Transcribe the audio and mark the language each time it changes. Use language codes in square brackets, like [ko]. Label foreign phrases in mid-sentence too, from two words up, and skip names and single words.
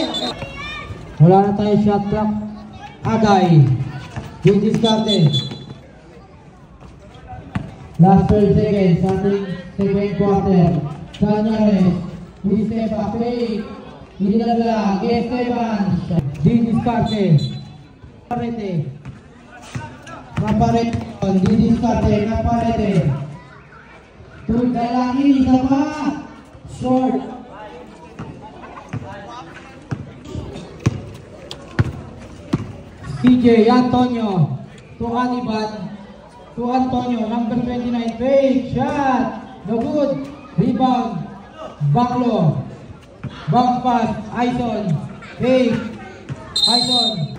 [tl] Wala na tayo [en] shot clock. [tl] Agay. Diniscarte. [en] Last 12 seconds, starting second quarter. [tl] Cañares, Esteban, fake. Inilaglag, Esteban. Diniscarte. Parete. Naparete. Diniscarte, Naparete. Dalangin, isa pa. [en] Short. CJ Antonio to Aniban to Antonio, number 29, fake shot, no good, rebound, Baclo, bounce pass, Aison, fake, Aison,